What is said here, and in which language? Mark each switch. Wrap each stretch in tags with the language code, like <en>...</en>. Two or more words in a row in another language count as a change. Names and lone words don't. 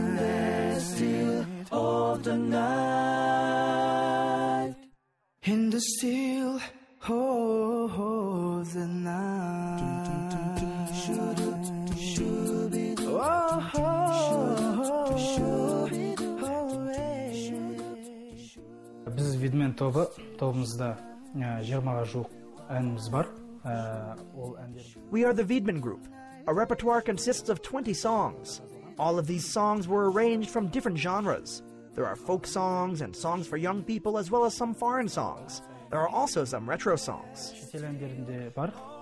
<en>Of the night, in the still of the night.</en> <kk>Biz Vidmen тобымызда 20-ға жуық әніміз бар.</kk> <en>We are the Vidmen group. Our repertoire consists of 20 songs. All of these songs were arranged from different genres. There are folk songs and songs for young people, as well as some foreign songs. There are also some retro songs.</en> <kk>Шетел әндерінде бар.</kk>